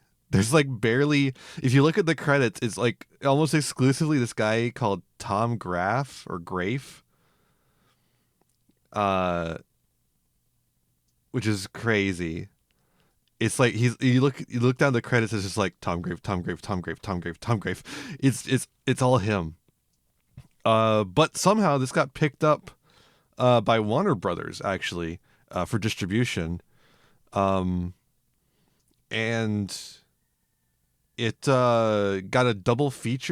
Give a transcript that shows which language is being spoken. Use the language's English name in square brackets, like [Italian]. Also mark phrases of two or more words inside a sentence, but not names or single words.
[English] There's like barely, if you look at the credits, it's like almost exclusively this guy called Tom Graff or Grafe. Which is crazy. It's like you look down the credits, it's just like Tom Grafe, Tom Grafe, Tom Grafe, Tom Grafe, Tom Grafe. It's all him. But somehow this got picked up by Warner Brothers actually for distribution. And it got a double feature.